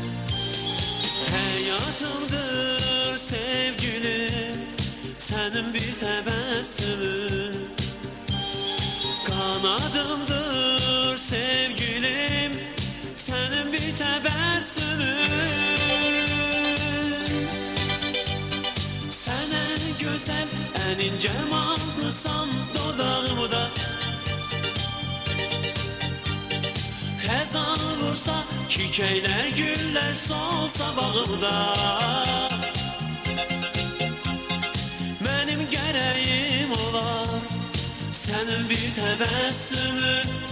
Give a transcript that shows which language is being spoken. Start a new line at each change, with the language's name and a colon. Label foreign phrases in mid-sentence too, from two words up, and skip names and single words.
Turkish: Hayatımdır sevgilim, senin bir tebessümün. Kanadımdır sevgilim, senin bir tebessümün. Güzel, en ince mahlusan dodağımda.
Azerbaijani: Xəzan vursa, çiçəklər, güllər solsa bağımda. Mənim gərəyim olar, sənin bir təbəssümün.